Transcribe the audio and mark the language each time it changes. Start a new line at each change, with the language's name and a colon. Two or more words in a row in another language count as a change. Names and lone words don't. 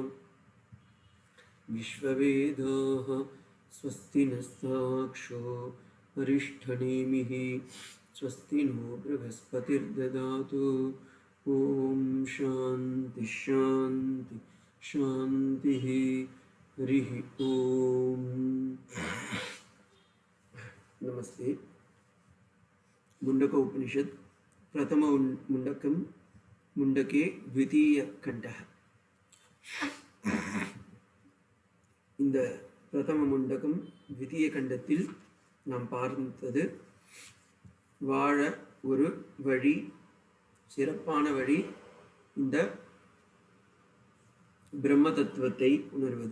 Sanskrit: विश्ववेदाः स्वस्ति नस्ताक्षो अरिष्ठनेमिः स्वस्ति नो बृहस्पतिर्ददातु ॐ शान्ति शान्ति शान्तिः हरिः ॐ नमस्ते मुण्डक उपनिषत् प्रथम मुण्डकं मुण्डके द्वितीय खण्डः
Tamil: இந்த பிரதம முண்டகம் द्वितीय கண்டத்தில் நாம் பார்த்தது வாழ ஒரு வழி, சிறப்பான வழி இந்த பிரம்ம தத்துவத்தை உணர்வது.